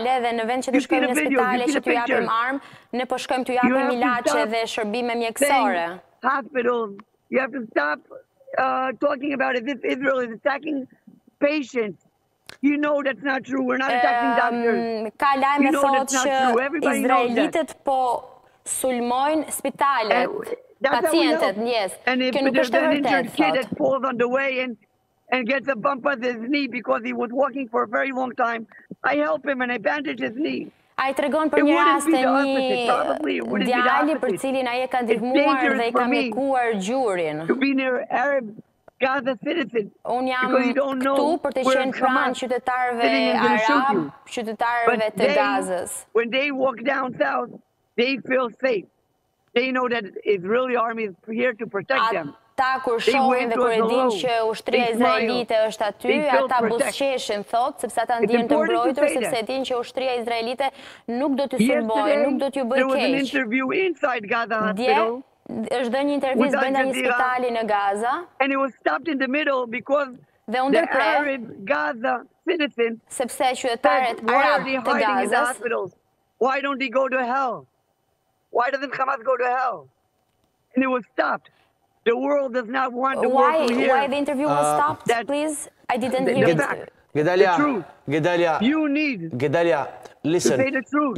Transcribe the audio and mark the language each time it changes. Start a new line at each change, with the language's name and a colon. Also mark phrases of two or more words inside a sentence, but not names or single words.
English: You see the video, you see the picture. You have to stop hospitals. You have to stop talking about it. If Israel is attacking patients, you know that's not true. We're not attacking doctors. You know that's not true. Everybody knows that.
Albanian: Sulmojnë spitalet, pacientet,
English: yes. And if there's an injured kid that falls on the way and gets a bump on his knee because he was walking for a very long time, I help him and I bandage his knee.
Albanian: A I tregon për një rast të një djali për cilin ai e ka ndihmuar dhe i ka mjekuar gjurin.
English: To be near Arab Gaza citizens.
Albanian: Unë jam këtu për të qenë pranë qytetarëve arab, qytetarëve të Gazës.
English: When they walk down south, they feel safe. They know that Israeli army is here to protect them.
Albanian: Ata kur shohin dhe kur e din që ushtria izraelite është aty, ata buzëqeshin thot, sepse ata ndjen të mbrojtur, sepse e din që ushtria izraelite nuk do t'ju sulmojë, nuk do t'ju bëjë keq.
English: There was an interview inside Gaza hospital.
Albanian: Është dhënë një intervistë brenda një spitali në Gaza.
English: And it was stopped in the middle because the Arab Gaza citizens
Albanian: sepse qytetarët arab të Gazës.
English: Why don't they go to hell? Why doesn't Hamas go to hell? And it was stopped. The world does not want the war to hear. Why the interview was stopped, please? I didn't hear it. Gedalia, you need listen. To say the truth.